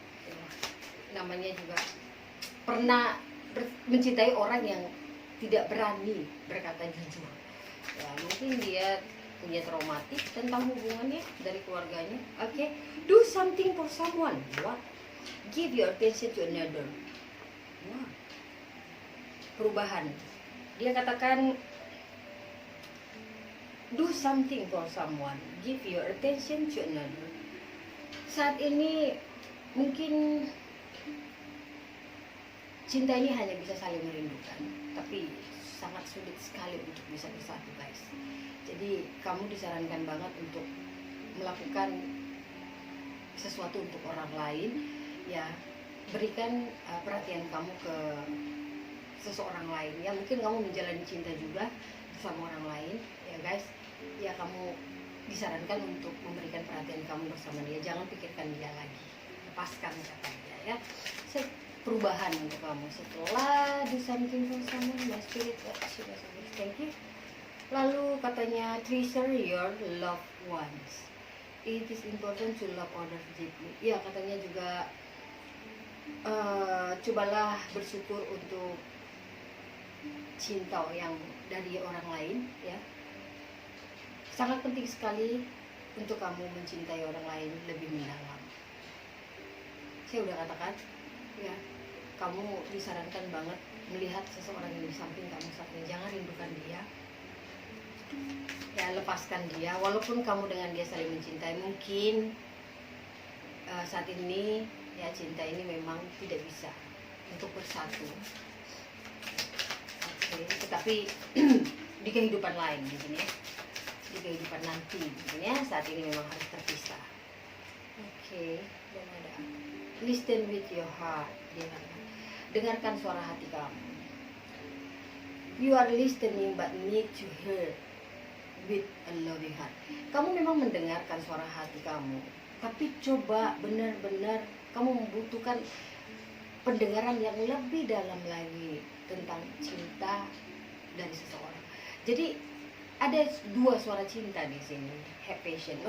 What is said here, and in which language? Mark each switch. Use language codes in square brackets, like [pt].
[id] Ya, namanya juga pernah mencintai orang yang tidak berani berkata jujur. Ya, mungkin dia punya traumatik tentang hubungannya dari keluarganya. [en] Oke, do something for someone. What? Give your attention to another. Wow. [id] Perubahan. Dia katakan [en] do something for someone, give your attention to another. [id] Saat ini mungkin cinta ini hanya bisa saling merindukan, tapi sangat sulit sekali untuk bisa bersatu guys. Jadi kamu disarankan banget untuk melakukan sesuatu untuk orang lain ya. Berikan perhatian kamu ke seseorang lain ya. Mungkin kamu menjalani cinta juga sama orang lain ya guys ya. Kamu disarankan untuk memberikan perhatian kamu bersama dia, jangan pikirkan dia lagi, lepaskan katanya ya. Perubahan untuk kamu setelah [en] do something for someone, my spirit thank you. [id] Lalu katanya [en] treasure your loved ones, it is important to love others deeply ya. [id] Katanya juga cobalah bersyukur untuk cinta yang dari orang lain ya. Sangat penting sekali untuk kamu mencintai orang lain lebih mendalam. Saya udah katakan ya, kamu disarankan banget melihat seseorang yang di samping kamu saat ini, jangan rindukan dia ya, lepaskan dia. Walaupun kamu dengan dia saling mencintai, mungkin saat ini ya cinta ini memang tidak bisa untuk bersatu. Tetapi di kehidupan lain mungkin ya, di kehidupan nanti mungkin ya, saat ini memang harus terpisah. Oke, dan ada [en] listen with your heart, [id] dengarkan suara hati kamu. [en] You are listening but need to hear with a loving heart. [id] Kamu memang mendengarkan suara hati kamu, tapi coba benar-benar kamu membutuhkan pendengaran yang lebih dalam lagi tentang cinta dari seseorang. Jadi ada dua suara cinta di sini, [en] have patience.